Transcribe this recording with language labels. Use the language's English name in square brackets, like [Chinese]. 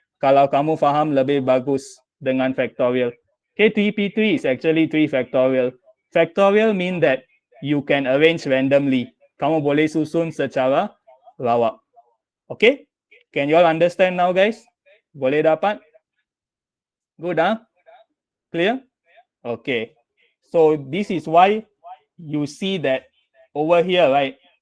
[Malay] Kalau kamu faham lebih bagus dengan factorial. [English] Okay, 3p3 is actually 3 factorial. Factorial mean that you can arrange randomly. [Malay] Kamu boleh susun secara lawak. [English] Okay? Can you all understand now, guys? [Malay] Boleh dapat? [English] Good, huh? Clear? Okay. So this is why you see that over here, right?